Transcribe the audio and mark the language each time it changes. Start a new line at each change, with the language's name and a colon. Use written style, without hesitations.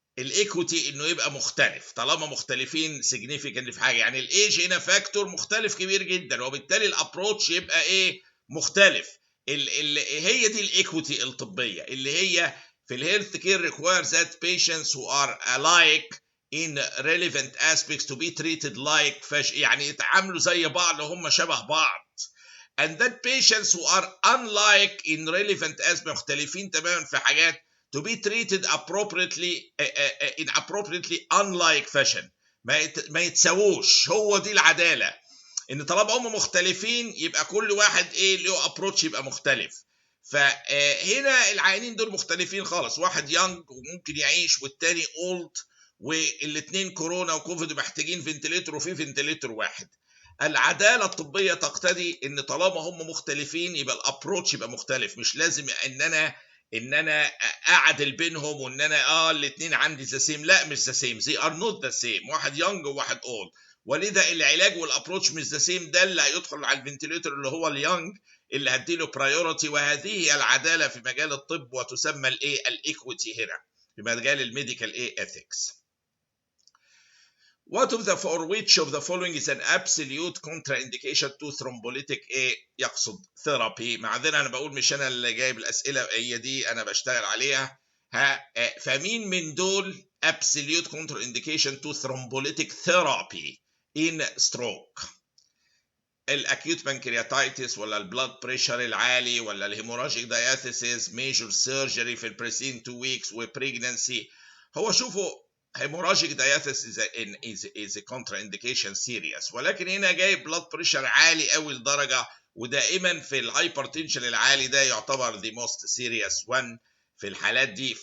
Arabic: الايكوتي انه يبقى مختلف، طالما مختلفين significant في حاجه، يعني الايج هنا فاكتور مختلف كبير جدا، وبالتالي الابروتش يبقى ايه؟ مختلف. هي دي الايكوتي الطبيه اللي هي في الهيلث كير
English: requires that patients who are alike in relevant aspects to be treated like
Arabic: يعني يتعاملوا زي بعض، هم شبه بعض.
English: and that patients who are unlike in relevant aspects
Arabic: مختلفين تماما في حاجات
English: to be treated appropriately in appropriately unlike fashion،
Arabic: ما يتساووش. هو دي العداله، ان طالما هم مختلفين يبقى كل واحد ايه له ابروتش يبقى مختلف. فهنا العيانين دول مختلفين خالص، واحد يانج وممكن يعيش والتاني اولد، والاثنين كورونا وكوفيد محتاجين فنتليتور وفي فنتليتور واحد. العداله الطبيه تقتضي ان طالما هم مختلفين يبقى الابروتش يبقى مختلف، مش لازم ان انا اعدل بينهم وان انا الاثنين عندي ذا سيم، لا مش ذا سيم، زي ار نوت ذا سيم، واحد يونج وواحد اولد، ولذا العلاج والابروتش مش ذا سيم. ده اللي هيدخل على الفنتليتور اللي هو اليونج اللي هديله برايورتي، وهذه هي العداله في مجال الطب وتسمى الايه؟ الايكويتي هنا في مجال الميديكال ايه اثكس.
English: What of the for which of the following is an absolute contraindication to thrombolytic
Arabic: ايه؟ يقصد
English: Therapy.
Arabic: معذره انا بقول مش انا اللي جايب الاسئله، هي دي انا بشتغل عليها. فمين من دول
English: absolute contraindication to thrombolytic therapy in stroke؟
Arabic: الاكيوت بانكرياتايتس ولا البلاد بريشر العالي ولا الهيموراجيك داياثيسيس، ميجور سيرجري في البريسين 2 ويكس وبريجنانسي؟ هو شوفوا
English: hemorrhagic diathesis is a contraindication serious،
Arabic: ولكن هنا جاي بلاد بريشر عالي قوي لدرجه، ودائما في الهايبرتنشن العالي ده يعتبر
English: the most serious one
Arabic: في الحالات دي.